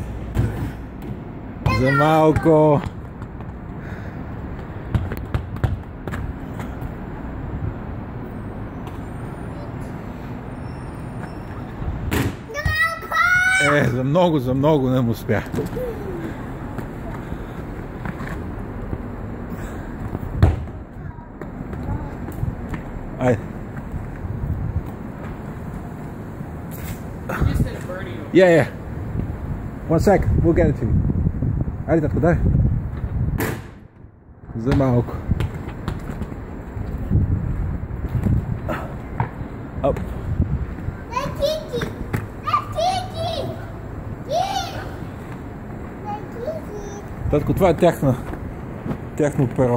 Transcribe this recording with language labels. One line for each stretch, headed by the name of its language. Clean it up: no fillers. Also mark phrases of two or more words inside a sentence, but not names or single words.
Bulgarian: За малко. За много не му успях. Айде.
English: Yeah. 1 sec, we'll get it to you.
Bulgarian: Айде, татко, дай. За малко. Оп. Татко, това е тяхно перо.